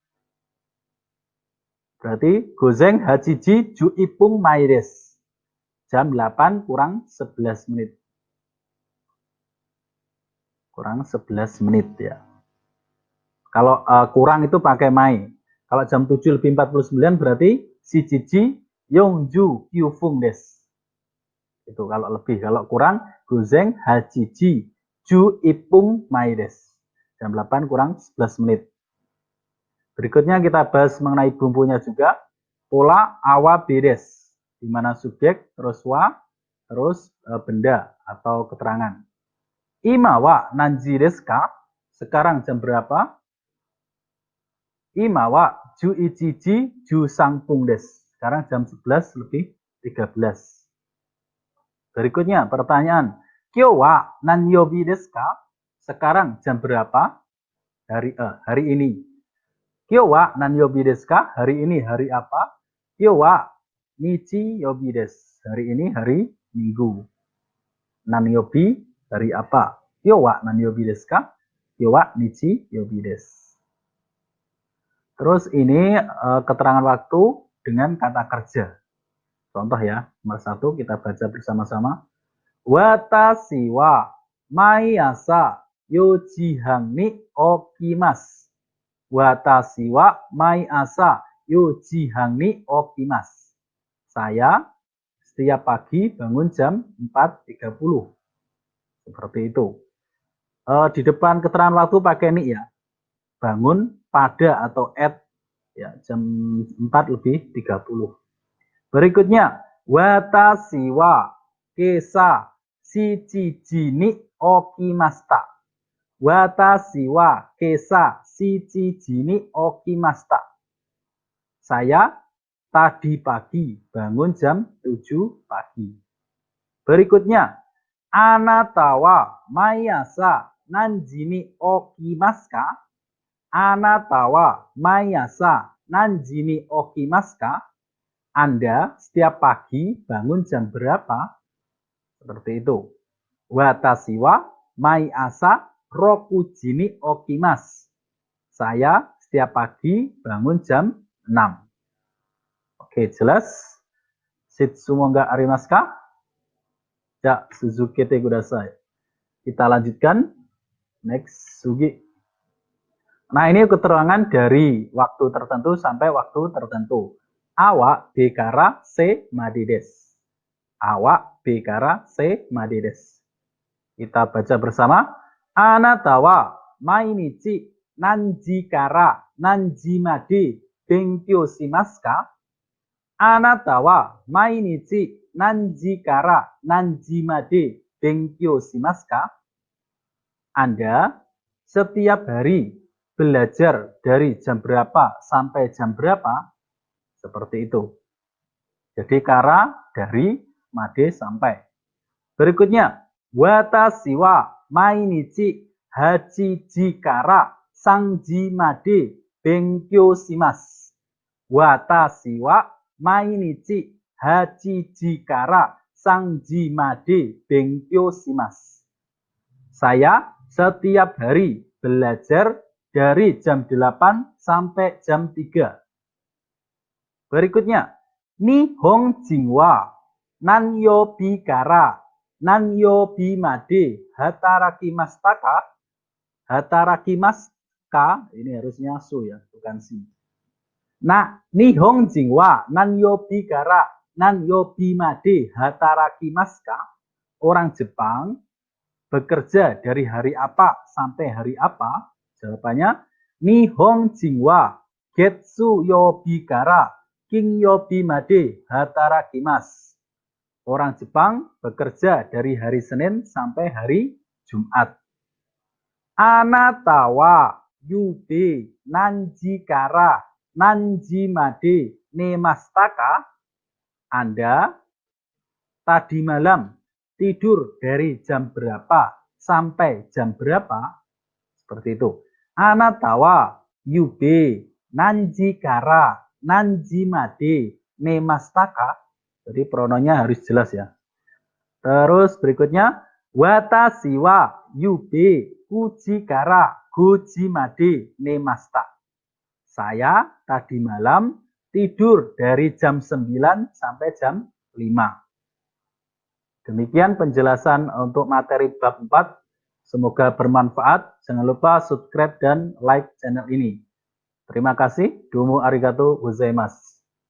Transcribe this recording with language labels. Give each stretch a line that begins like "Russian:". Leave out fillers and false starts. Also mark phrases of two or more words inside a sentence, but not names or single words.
Japanese: 午前八時十一分前です.
Indonesian: Jam 8 kurang 11 menit. Kurang 11 menit ya. Kalau kurang itu pakai mai. Kalau jam 7 lebih 49 berarti
Japanese: 七時四十九分です.
Indonesian: Itu kalau lebih. Kalau kurang
Japanese: 午前八時十一分前です.
Indonesian: Jam 8 kurang 11 menit. Berikutnya kita bahas mengenai bumbunya juga. Pola
Japanese: AはBです.
Indonesian: Di mana subjek, terus wa, terus benda atau keterangan.
Japanese: 今は何時ですか?
Indonesian: Sekarang jam berapa?
Japanese: 今は十一時十三分です.
Indonesian: Sekarang jam 11 lebih 13. Berikutnya pertanyaan.
Japanese: 今日は何曜日ですか?
Indonesian: Sekarang jam berapa? Hari ini.
Japanese: 今日は何曜日ですか?
Indonesian: Hari ini hari apa?
Japanese: 今日は日曜日です.
Indonesian: Hari ini hari Minggu. Nanyobi hari apa?
Japanese: 今日は何曜日ですか？今日は日曜日です.
Indonesian: Terus ini keterangan waktu dengan kata kerja. Contoh ya, nomor 1 kita baca bersama-sama.
Japanese: 私は毎朝四時半に起きます. 私は毎朝四時半に起きます.
Indonesian: Saya setiap pagi bangun jam 4.30. Seperti itu. Di depan keterangan waktu pakai ni ya. Bangun pada atau at ya, jam 4 lebih 30. Berikutnya,
Japanese: 私は今朝七時に起きました. 私は今朝七時に起きました.
Indonesian: Saya tadi pagi bangun jam 7 pagi. Berikutnya,
Japanese: あなたは毎朝何時に起きますか? あなたは毎朝何時に起きますか?
Indonesian: Anda setiap pagi bangun jam berapa? Seperti itu.
Japanese: 私は毎朝六時に起きます.
Indonesian: Saya setiap pagi bangun jam 6. Oke, jelas?
Japanese: 質問がありますか?
Indonesian: Ya,
Japanese: 続けてください.
Indonesian: Kita lanjutkan.
English: Next, Sugi.
Indonesian: Nah, ini keterangan dari waktu tertentu sampai waktu tertentu.
Japanese: AはBからCまでです。AはBからCまでです.
Indonesian: Kita baca bersama.
Japanese: あなたは毎日何時から何時まで勉強しますか? あなたは毎日何時から何時まで勉強しますか?
Indonesian: Anda setiap hari belajar dari jam berapa sampai jam berapa? Seperti itu. Jadi kara dari, made sampai. Berikutnya,
Japanese: 私は毎日八時から三時まで勉強します. 私は毎日八時から三時まで勉強します.
Indonesian: Saya setiap hari belajar dari jam 8 sampai jam 3. Berikutnya,
Japanese: 日本人は何曜日から何曜日まで働きましたか? 働きますか,
Indonesian: ini harusnya su ya, bukan si. Nah,
Japanese: 日本人は何曜日から何曜日まで働きますか?
Indonesian: Orang Jepang bekerja dari hari apa sampai hari apa? Jawabannya,
Japanese: 日本人は月曜日から金曜日まで働きます.
Indonesian: Orang Jepang bekerja dari hari Senin sampai hari Jumat.
Japanese: あなたは夕べ何時から何時まで寝ましたか?
Indonesian: Anda tadi malam tidur dari jam berapa sampai jam berapa? Seperti itu.
Japanese: あなたは夕べ何時から何時まで寝ましたか?
Indonesian: Jadi prononya harus jelas ya. Terus berikutnya,
Japanese: 私は夕べ九時から五時まで寝ました.
Indonesian: Saya tadi malam tidur dari jam 9 sampai jam 5. Demikian penjelasan untuk materi bab 4. Semoga bermanfaat. Jangan lupa subscribe dan like channel ini. Terima kasih.
Japanese: どうもありがとうございます.